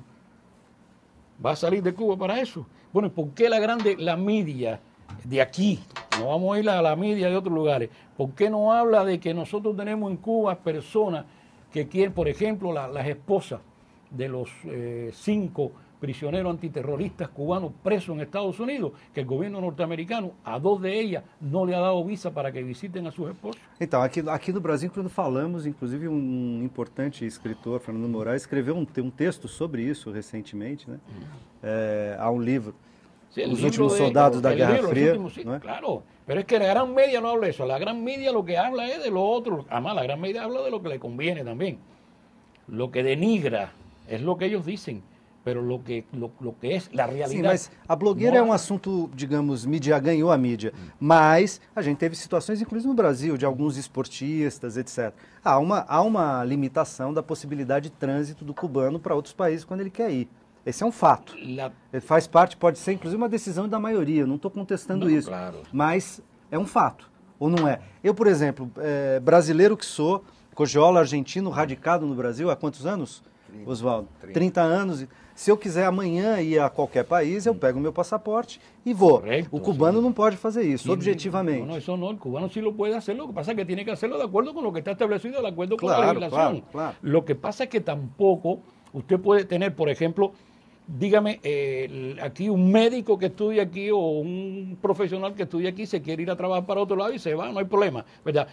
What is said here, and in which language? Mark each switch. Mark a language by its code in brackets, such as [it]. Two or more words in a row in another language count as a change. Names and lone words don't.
[es] ¿Va a salir de Cuba para eso? Bueno, ¿y por qué la media de aquí, no vamos a ir a la media de otros lugares, por qué no habla de que nosotros tenemos en Cuba personas que quieren, por ejemplo, las esposas de los 5 prisioneros antiterroristas cubanos presos en Estados Unidos, que el gobierno norte-americano, a 2 de ellas, no le ha dado visa para que visiten a sus esposos. [pt] Então, aqui no Brasil, quando falamos, inclusive importante escritor, Fernando Moraes, escreveu um texto sobre isso recentemente, né? Há um livro, [es] Sí, Los últimos soldados da Guerra Fría. Sí, ¿no? Claro, pero es que la gran media no habla de eso, la gran media lo que habla es de lo otro, además la gran media habla de lo que le conviene también, lo que denigra es lo que ellos dicen, pero lo que es la realidad. [pt] Sim, mas a blogueira é um assunto, digamos, ganhou a mídia, mas a gente teve situações, inclusive no Brasil, de alguns esportistas, etc. Há uma limitação da possibilidade de trânsito do cubano para outros países quando ele quer ir. Esse é um fato. Ele faz parte, pode ser inclusive uma decisão da maioria, não estou contestando isso, claro. Mas é um fato, ou não é? Eu, por exemplo, brasileiro que sou, cogiola argentino, radicado no Brasil há quantos anos, Oswaldo? 30 anos. Se eu quiser amanhã ir a qualquer país, eu pego o meu passaporte e vou. Correcto, o cubano não pode fazer isso, objetivamente. [es] No, eso no, el cubano sí lo puede hacer, lo que pasa es que tiene que hacerlo de acuerdo con lo que está establecido, de acuerdo con la legislación. Claro. Lo que pasa es que tampoco usted puede tener, por ejemplo, dígame, aquí un médico que estudia aquí o un profesional que estudia aquí se quiere ir a trabajar para otro lado y se va, no hay problema, ¿verdad?